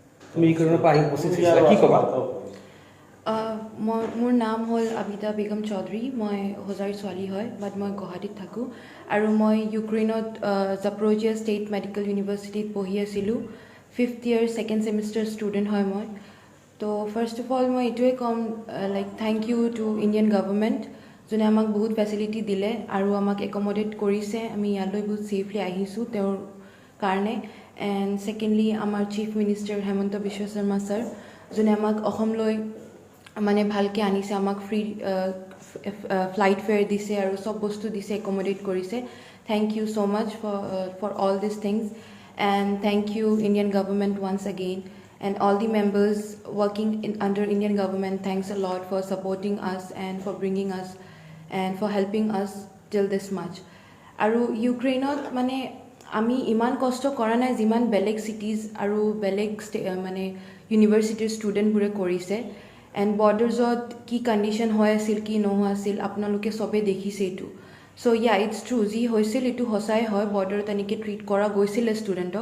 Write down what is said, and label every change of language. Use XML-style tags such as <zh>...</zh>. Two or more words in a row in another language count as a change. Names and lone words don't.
<as>তুমি ইউক্ৰেইনৰ পৰা আহি উপস্থিত হৈছিলা, কি ক'বা? মোৰ নাম হ'ল আবিদা বেগম চৌধুৰী। মই হোজাইৰ ছোৱালী হয়, বাট মই গুৱাহাটীত থাকোঁ আৰু মই ইউক্ৰেইনত জাপৰোজিয়া ষ্টেট মেডিকেল ইউনিভাৰ্চিটিত পঢ়ি আছিলোঁ।</as> <en>5th year 2nd semester ষ্টুডেণ্ট</en> <as>হয় মই। তো</as> <en>first of all</en> <as>মই এইটোৱে ক'ম,</as> <en>like thank you to Indian government,</en> <as>যোনে আমাক বহুত ফেচিলিটি দিলে আৰু আমাক একমডেট কৰিছে। আমি ইয়ালৈ বহুত ছেফলি আহিছোঁ তেওঁৰ কাৰণে।</as> <en>and secondly</en> <as>আমাৰ চিফ মিনিষ্টাৰ হেমন্ত বিশ্ব শৰ্মা ছাৰ, যোনে আমাক অসমলৈ মানে ভালকৈ আনিছে, আমাক</as> <en>free flight fare</en> <as>দিছে আৰু চব বস্তু দিছে, একমডেট কৰিছে।</as> <en>thank you so much for all this things and thank you Indian government once again and all the members working under Indian government. Thanks a lot for supporting us and for bringing us and for helping us till this much.</en> <as>আৰু ইউক্ৰেইনত মানে আমি ইমান কষ্ট কৰা নাই যিমান বেলেগ চিটিজ আৰু বেলেগ মানে ইউনিভাৰ্চিটিৰ ষ্টুডেণ্টবোৰে কৰিছে।</as> <en>and bordersত</en> <as>কি কণ্ডিশ্যন হৈ আছিল, কি নোহোৱা আছিল, আপোনালোকে চবেই দেখিছে এইটো।</as> <en>so it's true,</en> <as>যি হৈছিল এইটো সঁচাই হয়, বৰ্ডাৰত তেনেকৈ ট্ৰিট কৰা গৈছিলে ষ্টুডেণ্টক।</as>